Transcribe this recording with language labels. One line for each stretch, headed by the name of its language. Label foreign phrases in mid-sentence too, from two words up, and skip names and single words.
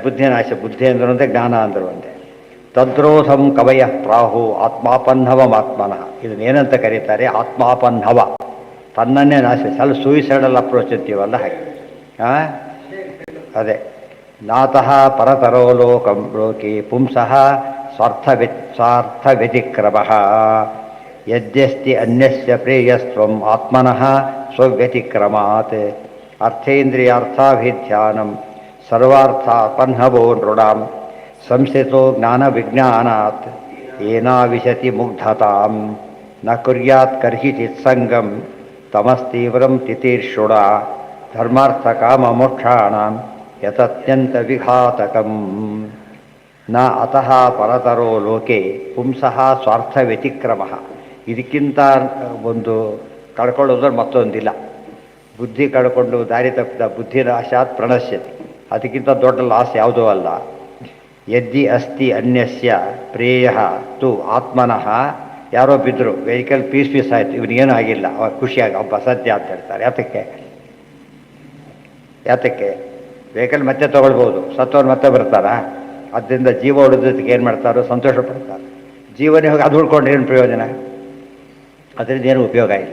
Kannada: ಬುದ್ಧಿನಾಶ, ಬುದ್ಧಿ ಅಂದರು ಒಂದೇ, ಜ್ಞಾನ ಅಂದರು ಒಂದೇ.
Sanskrit: ತದ್ರೋಧಂ ಕವಯ ಪ್ರಾಹು ಆತ್ಮಾಪನ್ಹವಮಾತ್ಮನಃ.
Kannada: ಇದನ್ನೇನಂತ ಕರೀತಾರೆ? ಆತ್ಮಾಪನ್ಹವ, ತನ್ನನ್ನೇ ನಾಶ. ಸ್ವಲ್ಪ
English: suicidal approach
Kannada: ಅಂತೀವಲ್ಲ ಹಾಗೆ.
Sanskrit: ಅದೇ ನಾತಃ ಪರತರೋ ಲೋಕಂ ಲೋಕೆ ಪುಂಸಃ ಸ್ವಾರ್ಥ ವ್ಯತಿಕ್ರಮಃ ಯದ್ಯಸ್ತಿ ಅನ್ಯಸ್ಯ ಪ್ರೇಯಸ್ತ್ವಂ ಆತ್ಮನಃ ಸ್ವವ್ಯತಿಕ್ರಮಾತ್. ಅರ್ಥೇಂದ್ರಿಯಾರ್ಥಾಭಿಧ್ಯಾನಂ ಸರ್ವಾರ್ಥಾಪನ್ಹವೋ ನೃಣಾಂ ಸಂಸ್ಥಿತೋ ಜ್ಞಾನ ವಿಜ್ಞಾನಾತ್ ಏನಾವಿಶತಿ ಮುಗ್ಧತಾಂ ನ ಕುರ್ಯಾತ್ ಕರ್ಹಿಚಿತ್ ಸಂಗಂ ತಮಸ್ತೀವ್ರಂ ತಿತೀರ್ಷುಣ ಧರ್ಮಾರ್ಥ ಕಾಮ ಮೋಕ್ಷಾಣಾಂ ಯತತ್ಯಂತ ವಿಘಾತಕಂ. ನ ಅತಃ ಪರತರೋ ಲೋಕೆ ಪುಂಸಃ ಸ್ವಾರ್ಥ ವ್ಯತಿಕ್ರಮಃ.
Kannada: ಇದಕ್ಕಿಂತ ಒಂದು ಕಳ್ಕೊಳ್ಳೋದ್ರೆ ಮತ್ತೊಂದಿಲ್ಲ. ಬುದ್ಧಿ ಕಳ್ಕೊಂಡು ದಾರಿ ತಪ್ಪಿದ
Sanskrit: ಬುದ್ಧಿನಾಶಾತ್ ಪ್ರಣಶ್ಯತಿ,
Kannada: ಅದಕ್ಕಿಂತ ದೊಡ್ಡ ಲಾಸ್ ಯಾವುದೂ ಅಲ್ಲ.
Sanskrit: ಯದ್ದಿ ಅಸ್ತಿ ಅನ್ಯಸ್ಯ ಪ್ರೇಯ ತು ಆತ್ಮನಃ.
Kannada: ಯಾರೋ ಬಿದ್ದರು,
English: vehicle piece
Kannada: ಆಯಿತು, ಇವನಿಗೇನೂ ಆಗಿಲ್ಲ, ಅವಾಗ ಖುಷಿಯಾಗಿ ಒಬ್ಬ ಸದ್ಯ ಅಂತ ಹೇಳ್ತಾರೆ. ಯಾತಕ್ಕೆ ವೆಹಿಕಲ್ ಮತ್ತೆ ತೊಗೊಳ್ಬೋದು, ಸತ್ತವ್ರು ಮತ್ತೆ ಬರ್ತಾರಾ? ಅದರಿಂದ ಜೀವ ಉಳಿದಕ್ಕೆ ಏನು ಮಾಡ್ತಾರೋ ಸಂತೋಷ ಪಡ್ತಾರೆ. ಜೀವನೇ ಹೋಗಿ ಅದು ಉಳ್ಕೊಂಡ್ರೆ ಏನು ಪ್ರಯೋಜನ? ಅದರಿಂದ ಏನೂ ಉಪಯೋಗ ಇಲ್ಲ.